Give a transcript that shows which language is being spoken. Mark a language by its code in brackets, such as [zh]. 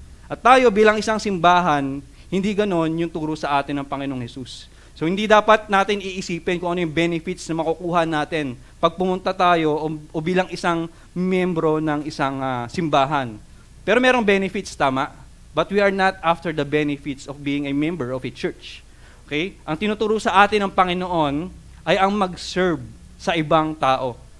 [tl] At tayo bilang isang simbahan, hindi ganon yung turo sa atin ng Panginoong Jesus. So hindi dapat natin iisipin kung ano yung benefits na makukuha natin pag pumunta tayo o bilang isang membro ng isang simbahan. Pero merong benefits, tama? [en] But we are not after the benefits of being a member of a church. Okay? [tl] Ang tinuturo sa atin ng Panginoon ay ang mag-serve sa ibang tao.